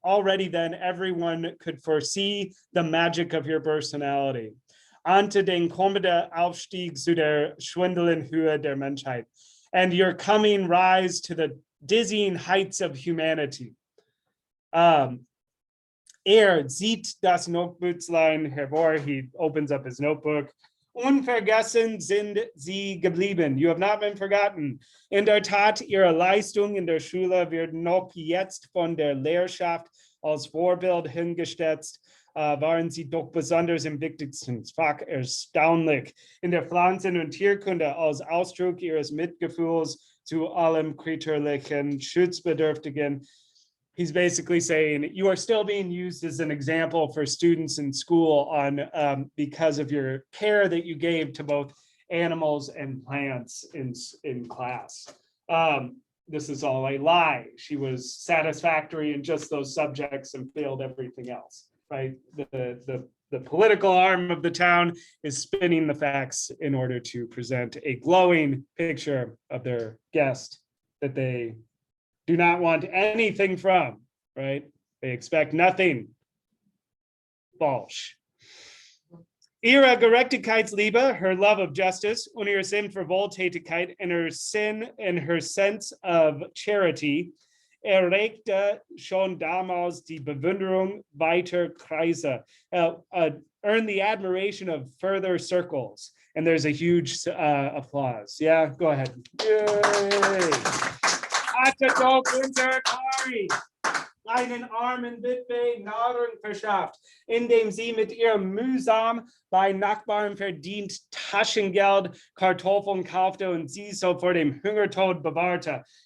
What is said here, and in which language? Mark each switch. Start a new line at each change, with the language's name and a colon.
English: Already then, everyone could foresee the magic of your personality.
German: Ante den kommenden Aufstieg zu der schwindelnden Höhe der Menschheit.
English: And your coming rise to the dizzying heights of humanity.
German: Sieht das Notebüchlein hervor.
English: He opens up his notebook.
German: Unvergessen sind sie geblieben.
English: You have not been forgotten.
German: In der Tat, ihre Leistung in der Schule wird noch jetzt von der Lehrerschaft als Vorbild hingestellt. Waren sie doch besonders im wichtigsten Fach erstaunlich. In der Pflanzen- und Tierkunde als Ausdruck ihres Mitgefühls zu allem Kreaturlichen, Schutzbedürftigen.
English: He's basically saying you are still being used as an example for students in school on because of your care that you gave to both animals and plants in class. This is all a lie. She was satisfactory in just those subjects and failed everything else, right? The political arm of the town is spinning the facts in order to present a glowing picture of their guest that they do not want anything from, right? They expect nothing.
German: Falsch. Ihre Gerechtigkeitsliebe,
English: her love of justice,
German: und ihr Sinn für Wohltätigkeit,
English: and her sense of charity,
German: erregte schon damals die Bewunderung weiter Kreise,
English: earned the admiration of further circles. And there's a huge applause. Yeah, go ahead. Yay!
German: Hatte doch unser Kari einen armen Witwe Nahrung verschafft, indem sie mit ihrem mühsam bei Nachbarn verdient Taschengeld Kartoffeln kaufte und sie so vor dem Hungertod bewahrte.